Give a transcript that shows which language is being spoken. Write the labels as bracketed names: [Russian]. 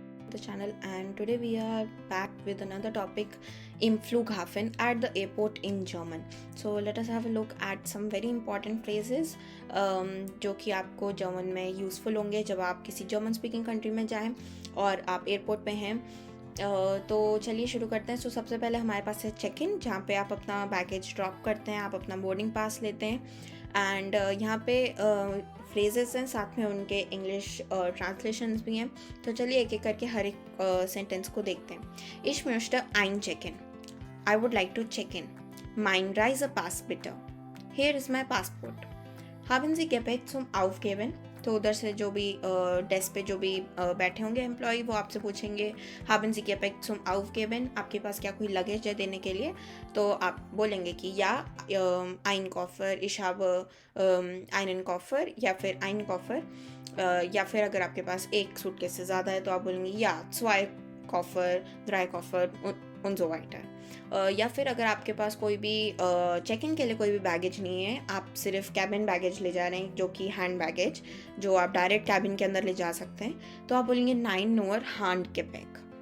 [English] the channel, and today we are back with another topic, [German] im Flughafen [English] at the airport in German. So let us have a look at some very important phrases [Hindi] जो कि आपको German में useful होंगे जब आप किसी German speaking country में जाएं और आप एयरपोर्ट पे हैं. तो चलिए शुरू करते हैं. सबसे पहले हमारे पास है चेक इन, जहाँ पे आप अपना बैगेज ड्रॉप करते हैं, आप अपना बोर्डिंग पास लेते हैं. एंड यहाँ पे फ्रेजेस हैं, साथ में उनके इंग्लिश ट्रांसलेशंस भी हैं. तो चलिए एक एक करके हर एक सेंटेंस को देखते हैं. [German] Ich möchte einchecken. [English] I would like to check in. [German] Mein Reisepass bitte. [English] Here is my passport. [German] Haben Sie Gepäck zum Aufgeben? [Hindi] तो उधर से जो भी डेस्क पे जो भी बैठे होंगे एम्प्लॉय, वो आपसे पूछेंगे [German] haben Sie Gepäck zum Aufgeben, [Hindi] आपके पास क्या कोई लगेज है देने के लिए. तो आप बोलेंगे कि या [German] ein Koffer, ich habe einen Koffer, [Hindi] या फिर [German] ein Koffer. [Hindi] या फिर अगर आपके पास एक सूटकेस से ज़्यादा है तो आप बोलेंगे या [German] zwei Koffer, drei Koffer und so weiter. [Hindi] या फिर अगर आपके पास कोई भी चेक इन के लिए कोई भी बैगेज नहीं है, आप सिर्फ कैबिन बैगेज ले जा रहे हैं जो कि हैंड बैगेज, जो आप डायरेक्ट कैबिन के अंदर ले जा सकते हैं, तो आप बोलेंगे नाइन नोअर हैंड केपेक.